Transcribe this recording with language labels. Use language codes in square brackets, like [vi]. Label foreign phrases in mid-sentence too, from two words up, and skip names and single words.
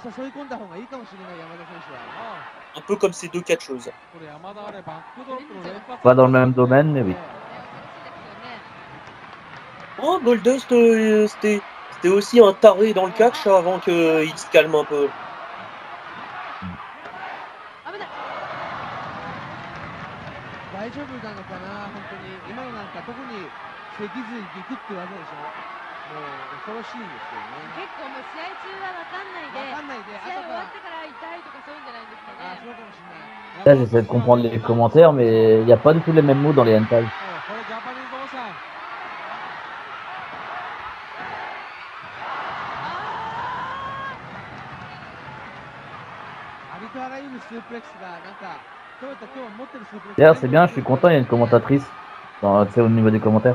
[fr] Un peu comme ces deux catcheuses. Pas dans le même domaine, mais oui. Oh, Goldust, c'était aussi un taré dans le catch avant qu'il se calme un peu. [ja] 大丈夫なのかな、本当に今のなんか特に脊髄ギクって技でしょ。もう恐ろしいんですよね。結構もう試合中は分かんないで、試合終わってから痛いとかそういうんじゃないんですかね。そうかもしれない。 [fr] Là, j'essaie de comprendre les commentaires, mais il n'y a pas du tout les mêmes mots dans les hentai. D'ailleurs, c'est bien, je suis content, il y a une commentatrice dans, tu sais, au niveau des commentaires.